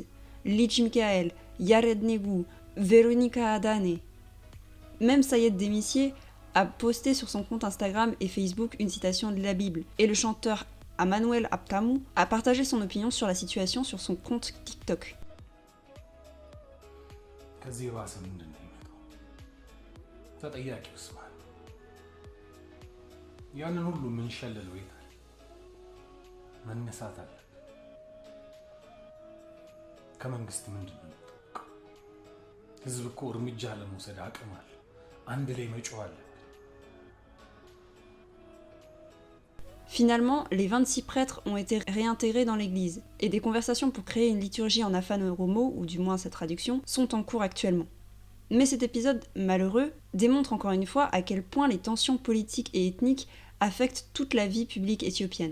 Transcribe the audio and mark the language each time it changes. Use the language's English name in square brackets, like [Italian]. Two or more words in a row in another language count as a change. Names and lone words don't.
[French] Lich Michael, Yared Negu, Véronica Adane. Même Sayed Demissier a posté sur son compte Instagram et Facebook une citation de la Bible. Et le chanteur Emmanuel Aptamou a partagé son opinion sur la situation sur son compte TikTok. [Amharic] ከዚህ የባሰ ምንድን ነው የሚመጣው? ተጠያቂውስ ማን? ያንን ሁሉ የምንሸልለው የት አለ? መነሳት አለብን። ከመንግስት ምንድን ነው የሚጠበቀው? ህዝብ እኮ እርምጃ ለመውሰድ አቅም አለ። አንድ ላይ መጮህ አለብን። [French] Finalement, les 26 prêtres ont été réintégrés dans l'église, et des conversations pour créer une liturgie en afano-romo, ou du moins sa traduction, sont en cours actuellement. Mais cet épisode malheureux démontre encore une fois à quel point les tensions politiques et ethniques affectent toute la vie publique éthiopienne.